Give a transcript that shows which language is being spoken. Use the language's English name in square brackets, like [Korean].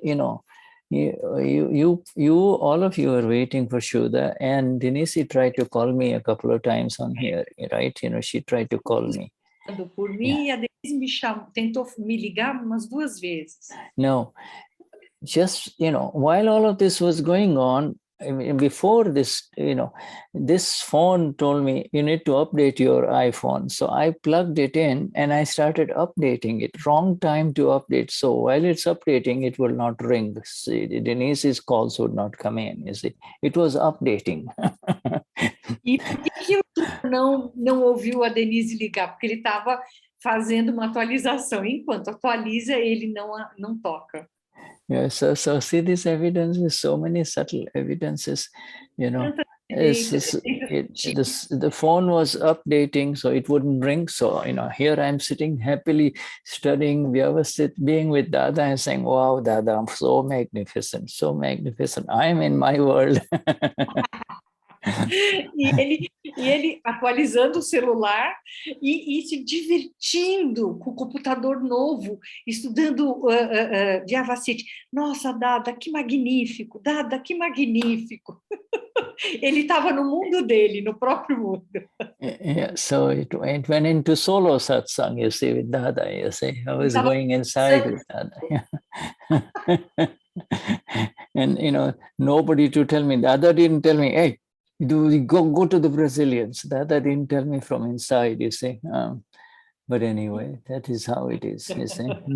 [English] You know, you all of you are waiting for Shuddha, and Denize tried to call me a couple of times on here, right? You know, she tried to call me. [Portuguese] Por mim, yeah. A Denize tentou me ligar umas 2 vezes. [English] No, just, you know, while all of this was going on, I mean, before this, you know, this phone told me you need to update your iPhone. So I plugged it in and I started updating it. Wrong time to update. So while it's updating, it will not ring. See, Denize's calls would not come in. You see, it was updating. [Portuguese] E por que o não ouviu a Denize ligar? Porque ele estava fazendo uma atualização. Enquanto atualiza, ele não toca. [English] Yeah, so see this evidence, so many subtle evidences, you know. The phone was updating, so it wouldn't ring. So, you know, here I'm sitting happily studying Vyavasthit, being with Dada and saying, wow, Dada, I'm so magnificent, so magnificent. I'm in my world. [Portuguese] E ele atualizando o celular e se divertindo com o computador novo, estudando Vyavasthit. Nossa, Dada, que magnífico! Dada, que magnífico! Ele estava no mundo dele, no próprio mundo. [English] Yeah, so it went into solo satsang, you see, with Dada, you see. I was going inside with Dada. And, you know, nobody to tell me. Dada didn't tell me, hey, go to the Brazilians. Dada didn't tell me from inside, you see. But anyway, that is how it is, you see.